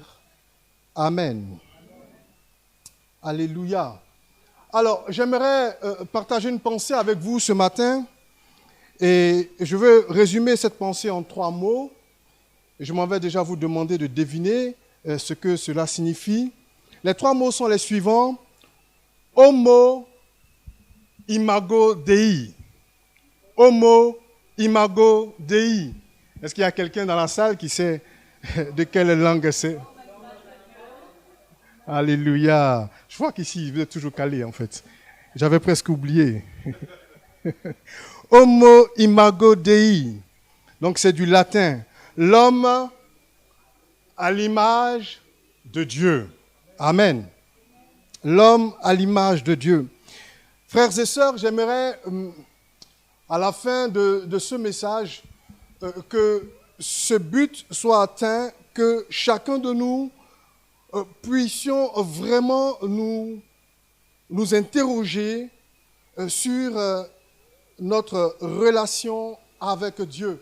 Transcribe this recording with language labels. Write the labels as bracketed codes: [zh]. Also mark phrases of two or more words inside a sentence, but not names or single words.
[fr] Amen. Alléluia. Alors, j'aimerais partager une pensée avec vous ce matin et je veux résumer cette pensée en 3 mots. Je m'en vais déjà vous demander de deviner ce que cela signifie. Les 3 mots sont les suivants. [la] Homo imago Dei. Homo imago Dei. [fr] Est-ce qu'il y a quelqu'un dans la salle qui sait de quelle langue c'est? Alléluia. Je vois qu'ici, vous êtes toujours calé en fait. J'avais presque oublié. [la] Homo imago Dei. [fr] Donc c'est du latin. L'homme à l'image de Dieu. Amen. L'homme à l'image de Dieu. Frères et sœurs, j'aimerais, à la fin de ce message, que ce but soit atteint, que chacun de nous puissions vraiment nous interroger sur notre relation avec Dieu.